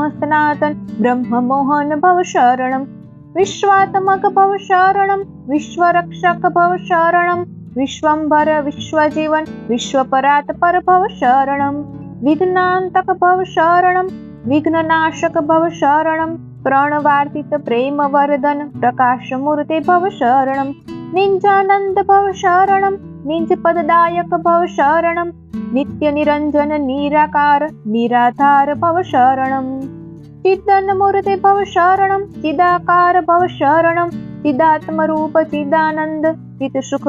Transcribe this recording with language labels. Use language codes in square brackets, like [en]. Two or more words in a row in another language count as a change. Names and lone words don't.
[sa] સનાતન બ્રહ્મ મોહન ભવ શરણમ, વિશ્વાત્મક ભવ શરણમ, વિશ્વરક્ષક ભવ શરણમ, વિશ્વંભર વિશ્વજીવન વિશ્વપરાત્પર ભવ શરણમ, વિઘ્નાંતક ભવ શરણમ, વિઘ્નનાશક ભવ શરણમ, પ્रणवार्तित प्रेम वर्धन प्रकाश मूर्ते भव शरणम, निंजानंद भव शरणम, निंज पददायक भव शरणम, नित्य निरंजन निराकार निराधार भव शरणम, चिदन मूर्ते भव शरणम, चिदाकार भव शरणम, चिदात्म रूप चिदानंद चित सुख